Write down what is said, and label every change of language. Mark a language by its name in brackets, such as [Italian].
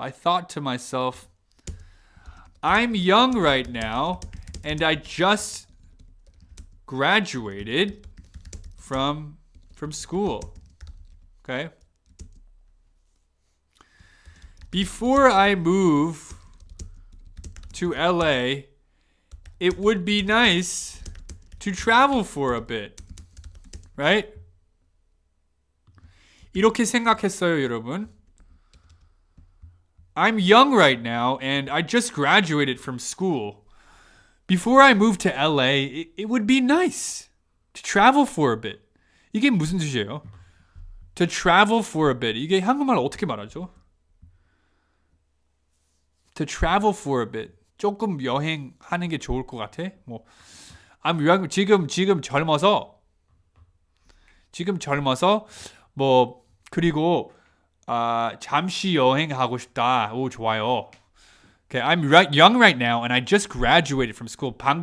[English] I thought to myself, I'm young right now and I just graduated from school. Okay? Before I move to LA, it would be nice to travel for a bit. Right? [Korean] 이렇게 생각했어요, 여러분. [English] I'm young right now and I just graduated from school. Before I move to LA, it would be nice to travel for a bit. [Korean] 이게 무슨 뜻이에요? [English] To travel for a bit. [Korean] 이게 한국말로 어떻게 말하죠? [English] To travel for a bit. [Korean] 조금 여행하는 게 좋을 것 같아. 뭐, 지금 젊어서 뭐 그리고 잠시 여행하고 싶다. 오, 좋아요. [English] Okay, I'm young right now and I just graduated from school.